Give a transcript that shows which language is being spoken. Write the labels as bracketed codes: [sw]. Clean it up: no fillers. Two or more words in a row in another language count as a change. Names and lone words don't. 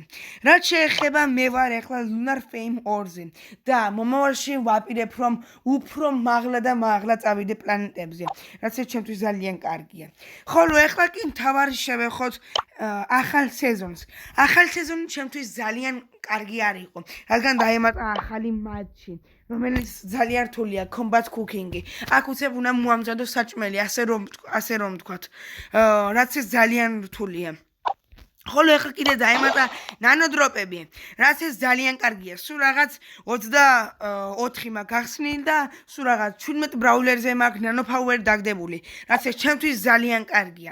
[ka] რაც შეეხება მე ვარ ეხლა Lunar Fame 2-ზე და მომავალში ვაპირებ რომ უფრო მაღლა და მაღლა წავიდე პლანეტებზე, რაც ეს ჩემთვის ძალიან კარგია. ხოლო ეხლა კი მთავარი შევეხოთ ახალ სეზონს. ახალ სეზონი ჩემთვის ძალიან კარგი არ იყო, რადგან დაემატა ახალი მატჩი, რომელიც ძალიან რთულია, [en] combat cooking-ი. [ka] აქ უცებ უნდა მოამზადო საჭმელი, ასე რომ ვთქვათ, რაც ეს ძალიან რთულია. ხოლო ეხლა კიდე დაემატა ნანოდროპები, რაც ეს ძალიან კარგია. სულ რაღაც 24 მაქვს გახსნილი და სულ რაღაც 17 ბრაულერზე მაქვს [en] nano power [ka] დაგდებული, რაც ეს ჩემთვის ძალიან კარგია.